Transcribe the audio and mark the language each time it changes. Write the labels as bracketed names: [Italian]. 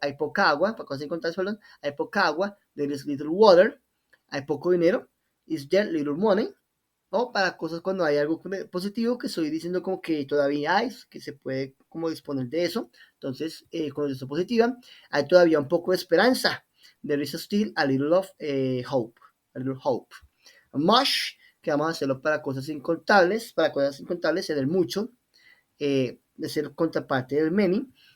[Spanish] Hay poca agua, para cosas incontables, perdón, hay poca agua, [English] there is little water, [Spanish] hay poco dinero, [English] is there little money, [Spanish] o para cosas cuando hay algo positivo que estoy diciendo como que todavía hay, que se puede como disponer de eso. Entonces, con esto positiva, hay todavía un poco de esperanza. [English] There is still a little of hope, a little hope. [Spanish] Much, que vamos a hacerlo para cosas incontables es el mucho, de ser contraparte del many.